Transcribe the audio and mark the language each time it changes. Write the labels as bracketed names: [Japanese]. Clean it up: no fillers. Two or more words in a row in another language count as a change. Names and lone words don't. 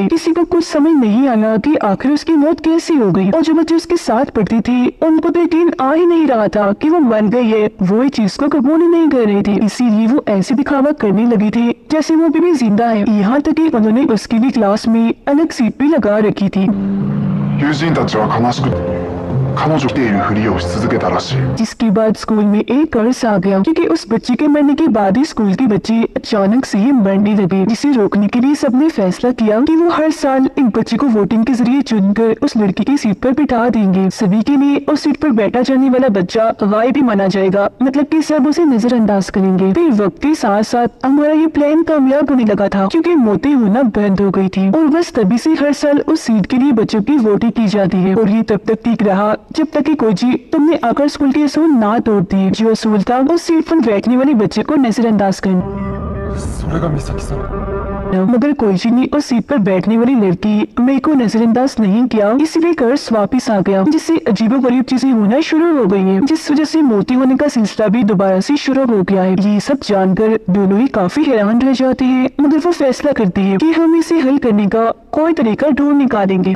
[Hindi] किसी को कुछ समझ नहीं आया कि आखिर उसकी मौत कैसे हो गई, और जो बच्चे उसके साथ पढ़ते थे उनको तो यकीन आ ही नहीं रहा था कि वो मर गई है। वो इस चीज को कबूल ही नहीं कर रहे थे, इसीलिए वो ऐसे दिखावा करने लगे थे जैसे वो अभी भी जिंदा है। यहाँ तक कि उन्होंने उसके लिए क्लास में अलग सीट भी लगा रखी थी। [Japanese] 友人たちは悲しく彼女っているふりをし続けたらしい。 [Hindi] जिसके बाद स्कूल में एक कर्ज आ गया, क्योंकि उस बच्चे के मरने के बाद ही स्कूल के बच्चे अचानक से ही मरने लगे, जिसे रोकने के लिए सबने फैसला किया कि वो हर साल एक बच्चे को वोटिंग के जरिए चुनकर उस लड़की की सीट पर बिठा देंगे। सभी के लिए उस सीट पर बैठा जाने वाला बच्चा गायब भी माना जाएगा, मतलब कि सब उसे नजरअंदाज करेंगे। फिर वक्त के साथ साथ हमारा ये प्लान कामयाब होने लगा था, क्योंकि मौतें होना बंद हो गई थी, और बस तभी से हर साल उस सीट के लिए बच्चों की वोटिंग की जाती है। और ये तब तक ठीक रहा जब तक कि कोई तुमने आकर स्कूल के असूल ना तोड़ दिए। जो असूल था उस सीट पर बैठने वाले बच्चे को नजरअंदाज करना। [Japanese] それが美咲さん [Hindi] मगर कोईची ने उस सीट पर बैठने वाली लड़की मेई को नजरअंदाज नहीं किया, इसलिए कर्ज वापिस आ गया, जिससे अजीबोगरीब चीजें होना शुरू हो गई हैं, जिस वजह से मोती होने का सिलसिला भी दोबारा से शुरू हो गया है। ये सब जानकर दोनों ही काफी हैरान रह जाते हैं, मगर वो फैसला करते हैं कि हम इसे हल करने का कोई तरीका ढूंढ निकालेंगे।